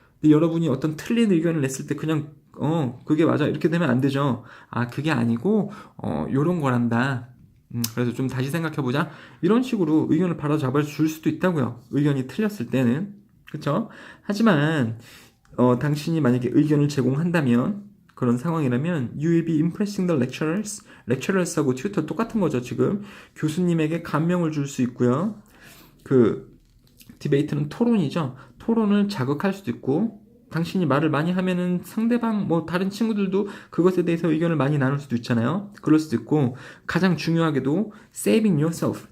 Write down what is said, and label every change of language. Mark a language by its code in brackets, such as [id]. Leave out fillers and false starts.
[ko] 근데 여러분이 어떤 틀린 의견을 냈을 때 그냥 그게 맞아 이렇게 되면 안 되죠. 아 그게 아니고 요런 거란다. 그래서 좀 다시 생각해보자. 이런 식으로 의견을 바로 잡아줄 수도 있다고요. 의견이 틀렸을 때는. 그쵸? 하지만 당신이 만약에 의견을 제공한다면 그런 상황이라면 [en] you will be impressing the lecturers. [ko] lecturers하고 tutor 똑같은 거죠. 지금 교수님에게 감명을 줄 수 있고요. 그 디베이트는 토론이죠. 토론을 자극할 수도 있고 당신이 말을 많이 하면은 상대방 뭐 다른 친구들도 그것에 대해서 의견을 많이 나눌 수도 있잖아요. 그럴 수도 있고 가장 중요하게도 [en] saving yourself.